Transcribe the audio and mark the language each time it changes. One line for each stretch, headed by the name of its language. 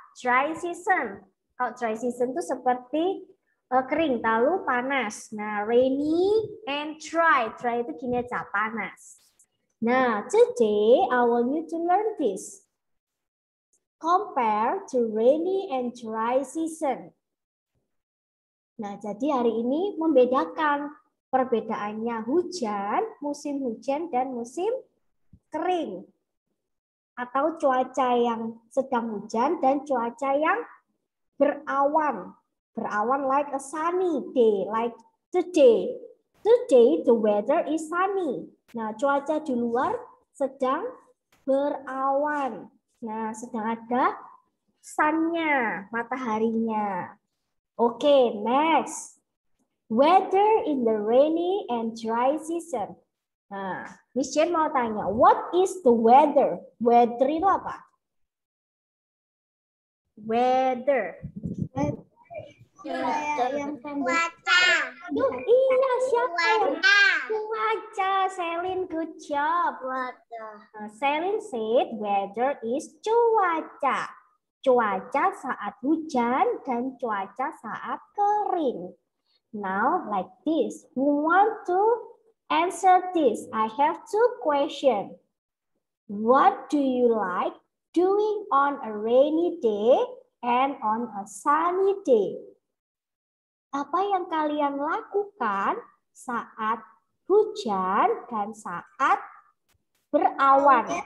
Indonesian: Dry season. Kalau dry season itu seperti kering, lalu panas. Nah,
English: rainy and dry.
Indonesian: Dry itu gini aja, panas.
English: Nah, today I want you to learn this. Compare to rainy and dry season.
Indonesian: Nah, jadi hari ini membedakan perbedaannya hujan, musim hujan dan musim kering. Atau cuaca yang sedang hujan dan cuaca yang berawan. Berawan
English: like a sunny day, like today. Today the weather is sunny.
Indonesian: Nah, cuaca di luar sedang berawan. Nah, sedang ada sun-nya, mataharinya.
English: Okay, next. Weather in the rainy and dry season. Nah, Miss Jane
Indonesian: mau tanya,
English: what is the weather?
Indonesian: Weather itu apa?
English: Weather.
Indonesian: Cuaca. Iya, siapa yang cuaca? Selin,
English: good job. Selin said weather is cuaca.
Indonesian: Cuaca saat hujan dan cuaca saat kering.
English: Now like this. Who want to answer this? I have two questions. What do you like doing on a rainy day and on a sunny day?
Indonesian: Apa yang kalian lakukan saat hujan dan saat berawan?